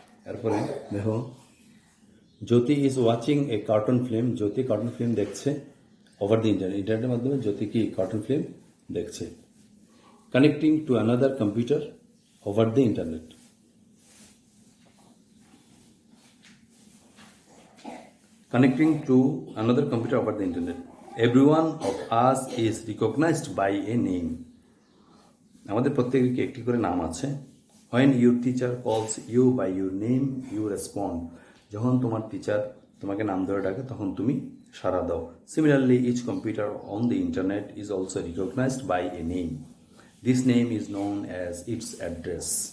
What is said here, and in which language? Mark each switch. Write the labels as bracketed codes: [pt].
[bn] এরপরে দেখো [en] Jyoti is watching a cartoon film. [bn] Jyoti cartoon film দেখছে ওভার দি ইন্টারনেটের মাধ্যমে জ্যোতি কি কার্টুন ফিল্ম দেখছে। [en] Connecting to another computer over the internet. Connecting to another computer over the internet. Everyone of us is recognized by a name. [bn] আমাদের প্রত্যেকের একটি করে নাম আছে। [en] When your teacher calls you by your name, you respond. [bn] যখন তোমার teacher তোমাকে নাম ধরে ডাকে তখন তুমি সাড়া দাও। [en] Similarly, each computer on the internet is also recognized by a name. This name is known as its address.